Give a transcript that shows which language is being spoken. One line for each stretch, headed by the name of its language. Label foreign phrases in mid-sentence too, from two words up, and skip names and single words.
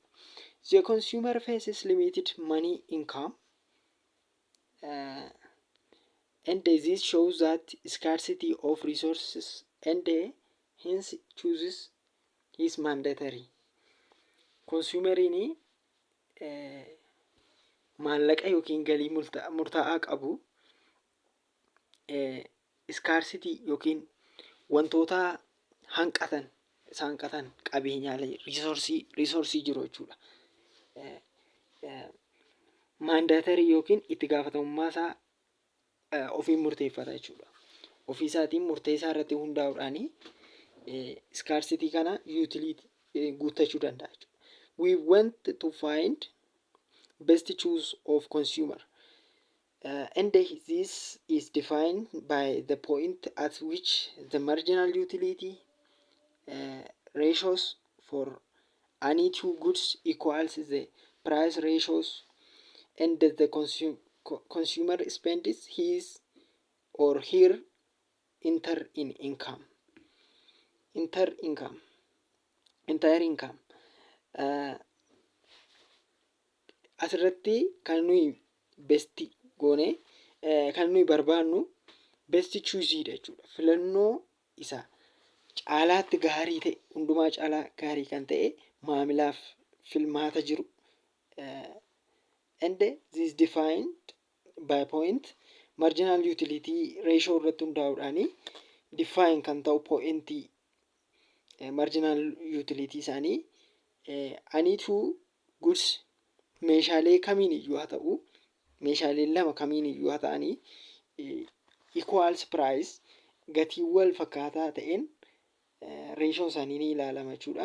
English: The consumer faces limited money income and this shows that scarcity of resources and hence chooses is mandatory.
Oromo: Consumeriin maallaqa yookiin galii murtaa'aa qabu scarcity yookiin wantoota hanqatan qabeenyaalee reesoorsii jiru jechuudha. Mandatorii yookiin itti gaafatamummaa isaa ofiin murteeffata jechuudha. Ofii isaatiin murtee isaa irratti hundaa'uudhaan scarcity kana utility guuttachuu danda'a jechuudha.
English: We want to find best choice of consumer. And this is defined by the point at which the marginal utility ratios for any two goods equals the price ratios and the consumer spends his or her entire income.
Oromo: Asirratti kan nuyi best goone kan nuyi barbaannu
English: best choose
Oromo: jechuudha. Filannoo isaa caalaatti gaarii ta'e, hundumaa caalaa gaarii kan ta'e maamilaaf filmaata jiru.
English: And this defined by point marginal utility ratio
Oromo: irratti hundaa'uudhaan define kan ta'u pointii
English: marginal utility
Oromo: isaanii aniitu goods meeshaalee kamiin iyyuu haa ta'u, meeshaaleen lama kamiin iyyuu haa ta'anii
English: equals price
Oromo: gatii wal fakkaataa ta'een ratio isaanii ni ilaalama jechuudha.